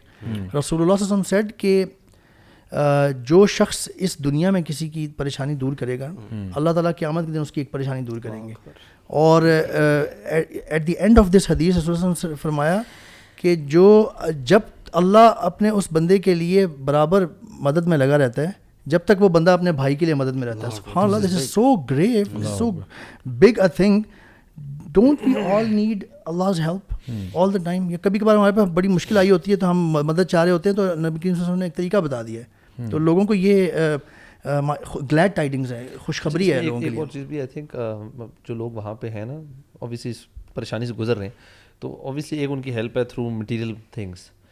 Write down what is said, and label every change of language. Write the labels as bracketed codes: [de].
[ur] رسول اللہ صلی اللہ علیہ وسلم سیڈ کہ جو شخص اس دنیا میں کسی کی پریشانی دور کرے گا اللہ تعالیٰ قیامت کے دن اس کی ایک پریشانی دور کریں گے. اور [en] at the end of this حدیث [ur] رسول اللہ صلی اللہ علیہ وسلم نے فرمایا کہ جب اللہ اپنے اس بندے کے لیے برابر مدد میں لگا رہتا ہے جب تک وہ بندہ اپنے بھائی کے لیے مدد میں رہتا ہے. [en] سبحان اللہ, this is so grave, so big a thing. Don't we all need Allah's help all the time. [ur] یا کبھی کبھار ہمارے پاس بڑی مشکل آئی ہوتی ہے تو ہم مدد چاہ رہے ہوتے ہیں تو نبی کریم صلی اللہ علیہ وسلم نے ایک طریقہ بتا دیا ہے, تو لوگوں کو یہ گلیڈ ٹائڈنگز ہے, خوشخبری ہے لوگوں کے لیے. ایک اور چیز بھی آئی تھنک جو لوگ وہاں پہ ہیں نا اوبیسلی اس پریشانی سے گزر رہے ہیں, تو اوبیسلی ایک ان کی ہیلپ ہے تھرو مٹیریل تھنگس.